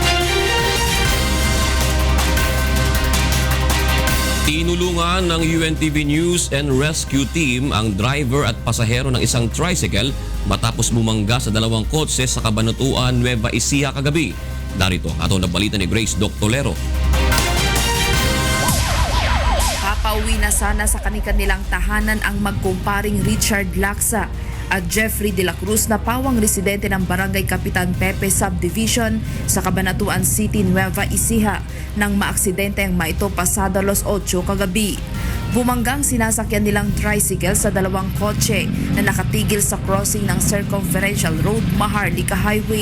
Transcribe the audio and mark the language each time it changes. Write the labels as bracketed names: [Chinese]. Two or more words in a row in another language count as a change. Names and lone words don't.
[Filipino] Tinulungan ng UNTV News and Rescue Team ang driver at pasahero ng isang tricycle matapos bumangga sa dalawang kotse sa Cabanatuan, Nueva Ecija kagabi. Narito ang atong nabalita ni Grace Doctolero. Papauwi na sana sa kanilang tahanan ang magkumparing Richard Laksa at Jeffrey de la Cruz na pawang residente ng Barangay Kapitan Pepe Subdivision sa Cabanatuan City, Nueva Ecija nang maaksidente ang maito pasado alas 8 kagabi. Bumanggang sinasakyan nilang tricycle sa dalawang kotse na nakatigil sa crossing ng Circumferential Road, Maharlika Highway.